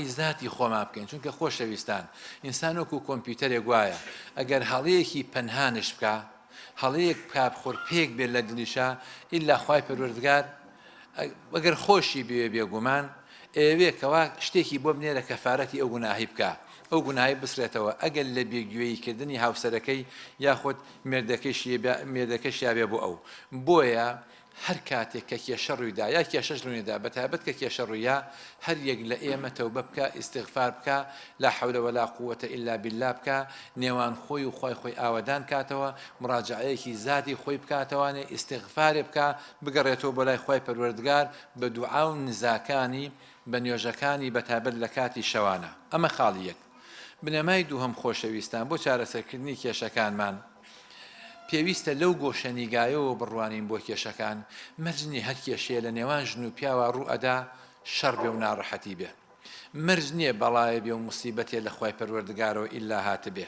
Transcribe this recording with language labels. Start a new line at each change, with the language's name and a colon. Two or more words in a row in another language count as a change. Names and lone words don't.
Central Kurdish: ذاتی خۆمان بکەین، چونکە خۆشەویستان ئینسان وەکو کۆمپیوتەرێک وایە ئەگەر هەڵەیەکی پەنهانش بکە، هەڵەیەک بکات خۆرپێک بێت لە دڵیشە، ئیلا خوای پەروەردگار ئەگەر خۆشی بێگومان ئەوێکەوە شتێکی بۆ بنێرە کەفارەتی ئەو گوناهی بکە، ئەو گوناهی بسرێتەوە ئەگەر لە بێگوێییکردنی هاوسەرەکەی یاخود مێردەکەشیا بێ بۆ ئەو. بۆیە هەر کاتێک کە کێشە ڕوویدا یا کێشەش ڕوویدا بەتایبەت کە کێشە ڕوویە هەر یەک لە ئێمە تەوبە بکە، ئیستیغفار بکە،
Arabic: لا حول ولا قوة إلا بالله
Central Kurdish: بکە، نێوان خۆی و خۆی ئاوەدان کاتەوە، مراجعەیەکی ذاتی خۆی بکاتەوانێ، ئیستیغفارێ بکە، بگەڕێتەوە بۆ لای خۆی پەروەردگار بە دوعا و نزاکانی بە نوێژەکانی بەتایبەت لە کاتی شەوانە. ئەمە خاڵی یەک. بنەمای دووهەم خۆشەویستان بۆ چارەسەرکردنی کێشەکانمان پێویستە لەو گۆشەنیگایەوە بڕوانین بۆ کێشەکان، مەرجنی هەر کێشەیە لە نێوان ژن و پیاوە ڕوو ئەدا شەڕ بێ و ناڕەحەتی بێ، مەرج نییە بەڵایە بێ و موسیبەتێ لە خوای پەروەردگارەوە ئیلا هاتە بێ.